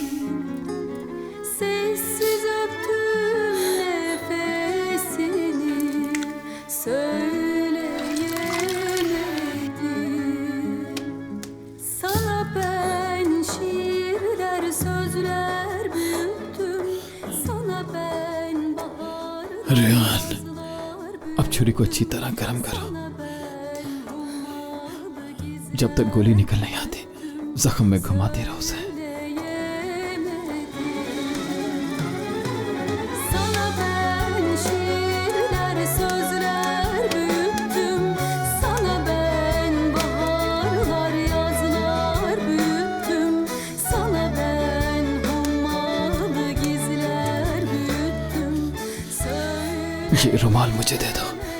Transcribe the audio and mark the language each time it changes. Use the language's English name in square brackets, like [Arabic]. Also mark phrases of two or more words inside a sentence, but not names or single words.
[Turkish] Sessiz öptüm nefesini, söyleyemedim. Sana ben şiirler, sözler büyüttüm. Sana ben bahar [Hindi] रेहान, अब छुरी को अच्छी तरह गर्म करो। जब तक गोली निकल नहीं आती जख्म में घुमाते रहो उसे। [Turkish] Sana ben şiirler, sözler büyüttüm. Sana ben baharlar, yazlar büyüttüm. Sana ben hummalı gizler büyüttüm. [Hindi] ये रुमाल मुझे दे दो।